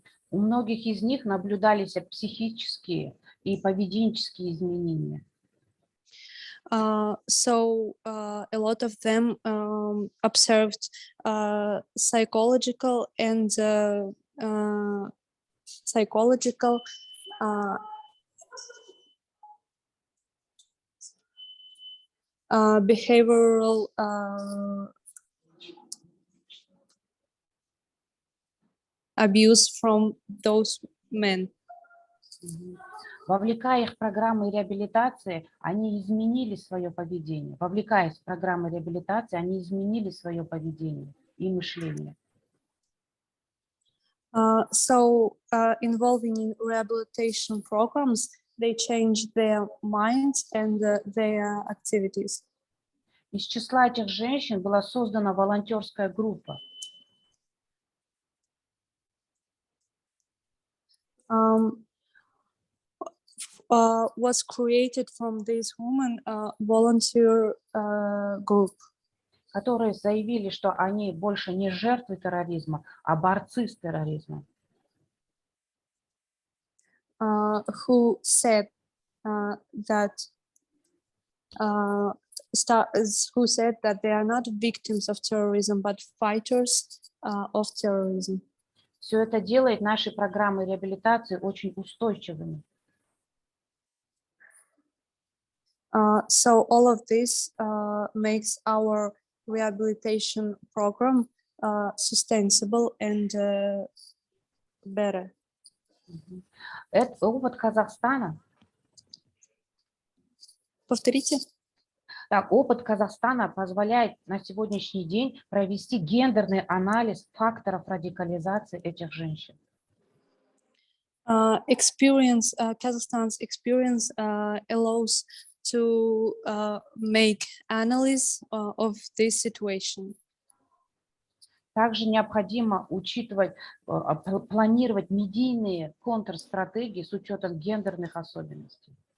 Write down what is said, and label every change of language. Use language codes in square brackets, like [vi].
[ru] У многих из них наблюдались психические и поведенческие изменения. [en] So a lot of them observed psychological behavioral abuse from those men. [ru] Вовлекая их в программы реабилитации, они изменили свое поведение. Вовлекаясь в программы реабилитации, они изменили свое поведение и мышление. [en] So involving in rehabilitation programs, they changed their minds and their activities. [ru] Из числа этих женщин была создана волонтерская группа. [en] Was created from this woman volunteer group, [ru] которые заявили, что они больше не жертвы терроризма, а борцы с терроризмом. [en] Who said that they are not victims of terrorism, but fighters of terrorism. [ru] Все это делает наши программы реабилитации очень устойчивыми. [en] So all of this makes our rehabilitation program sustainable and better. [ru] Это опыт Казахстана. Повторите. Так, опыт Казахстана позволяет на сегодняшний день провести гендерный анализ факторов радикализации этих женщин. [en] Kazakhstan's experience allows to make analysis of this situation. [ru] Также необходимо учитывать, планировать медийные контрстратегии с учетом гендерных особенностей.